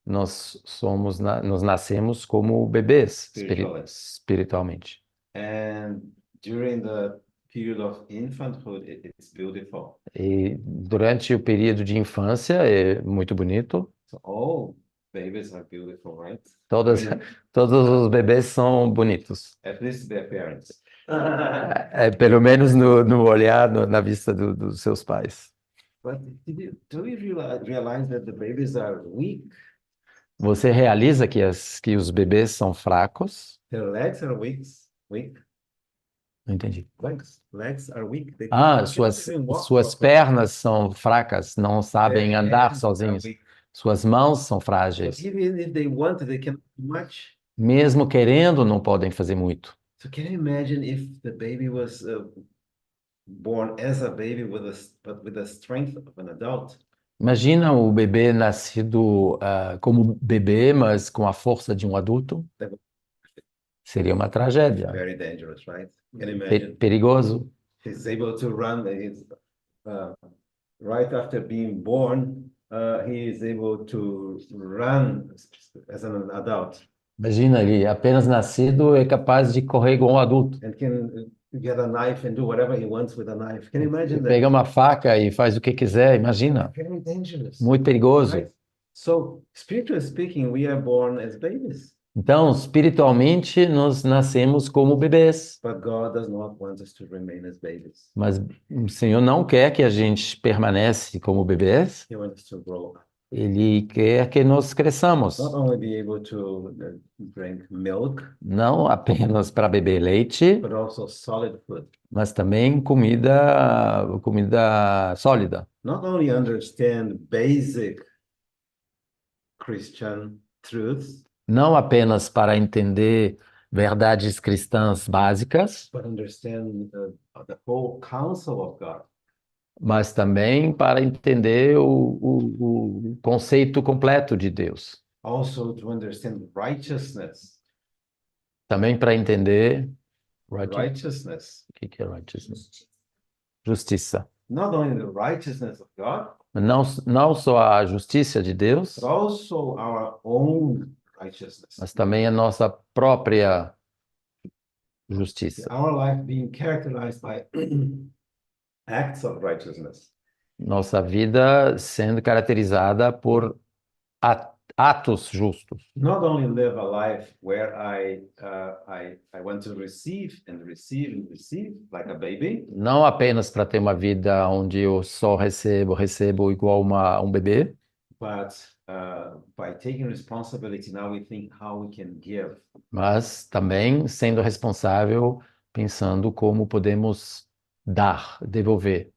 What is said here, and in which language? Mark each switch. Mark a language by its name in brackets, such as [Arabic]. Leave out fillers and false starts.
[Portuguese] nós nascemos como bebês espiritualmente. [English] And during the period of infanthood, it's beautiful. [Portuguese] E durante o período de infância é muito bonito. [English] So all babies are beautiful, right? [Portuguese] Todos os bebês são bonitos. [English] At least their parents. [Portuguese] Pelo menos no olhar, na vista dos seus pais. [English] But do you realize that the babies are weak? [Portuguese] Você realiza que os bebês são fracos? [English] Their legs are weak. [Portuguese] Não entendi. [English] Legs are weak. [Portuguese] Suas pernas são fracas, não sabem andar sozinhos. Suas mãos são frágeis. [English] Even if they want, they cannot do much. [Portuguese] mesmo querendo, não podem fazer muito. [English] So can you imagine if the baby was born as a baby but with the strength of an adult? [Portuguese] Imagina o bebê nascido como bebê, mas com a força de um adulto. Seria uma tragédia. [English] Very dangerous, right? Can you [Portuguese] Pe- [English] imagine? [Portuguese] perigoso. [English] He's able to run. Right after being born, he is able to run as an adult [Portuguese] Imagina, ele apenas nascido é capaz de correr igual um adulto. [English] and can get a knife and do whatever he wants with a knife. Can you imagine that? [Portuguese] Pega uma faca e faz o que quiser, imagina. [English] Very dangerous, [Portuguese] Muito perigoso. [English] right? So, spiritually speaking, we are born as babies, [Portuguese] Então, espiritualmente, nós nascemos como bebês. [English] but God does not want us to remain as babies. [Portuguese] Mas o Senhor não quer que a gente permanece como bebês. [English] He wants us to grow up, [Portuguese] Ele quer que nós cresçamos. [English] not only be able to drink milk, [Portuguese] Não apenas para beber leite, [English] but also solid food. [Portuguese] mas também comida sólida. [English] Not only understand basic Christian truths, [Portuguese] Não apenas para entender verdades cristãs básicas, [English] but understand the whole counsel of God. [Portuguese] mas também para entender o conceito completo de Deus. [English] Also to understand righteousness. [Portuguese] Também para entender [English] Righteousness. [Portuguese] o que é righteousness? Justiça. [English] Not only the righteousness of God, [Portuguese] Não só a justiça de Deus, [English] but also our own righteousness. [Portuguese] mas também a nossa própria justiça. [English] Our life being characterized by acts of righteousness. [Portuguese] Nossa vida sendo caracterizada por atos justos. [English] Not only live a life where I want to receive and receive and receive like a baby, [Portuguese] Não apenas para ter uma vida onde eu só recebo igual um bebê, [English] but by taking responsibility, now we think how we can give. [Portuguese] mas também sendo responsável, pensando como podemos dar, devolver.